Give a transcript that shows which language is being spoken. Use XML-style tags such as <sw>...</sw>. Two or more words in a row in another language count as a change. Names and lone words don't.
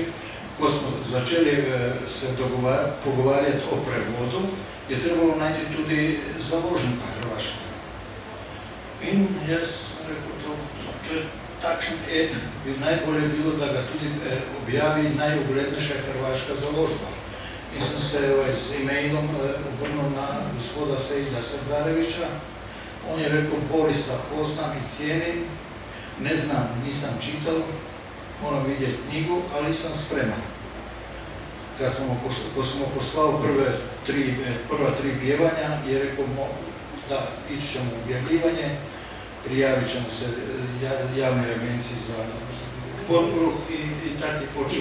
<sl>Ko smo začeli se pogovarjati o prevodu, je trebalo najti tudi založnika hrvaškega. In jaz sam rekao, to je takšen ep, bi najbolje bilo da ga tudi objavi najuglednejša hrvaška založba. In sam se z e-mailom obrnuo na gospoda Sejda Srdarevića.</sl> <hr>On je rekao, Borisa poznam i cijenim, ne znam, nisam čitao, moram vidjeti knjigu, ali sam spreman. Ko smo poslali prva tri pjevanja, je rekao da ići ćemo u objavljivanje, prijavit ćemo se javnoj agenciji za potporu i tako je počeo.</hr>